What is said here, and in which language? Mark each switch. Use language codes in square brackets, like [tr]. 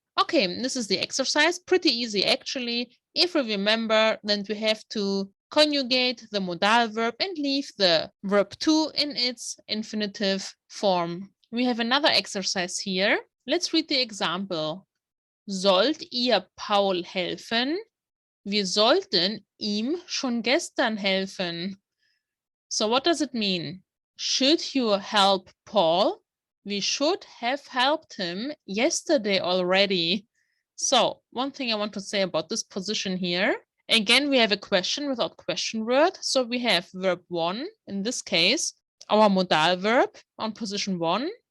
[en] Okay, this is the exercise. Pretty easy, actually. If we remember, then we have to conjugate the modal verb and leave the verb to in its infinitive form. We have another exercise here. Let's read the example. [de] Sollt ihr Paul helfen? Wir sollten ihm schon gestern helfen. [en] So what does it mean? Should you help Paul? We should have helped him yesterday already. So one thing I want to say about this position here, again, we have a question without question word. So we have verb 1, in this case, our modal verb on position 1.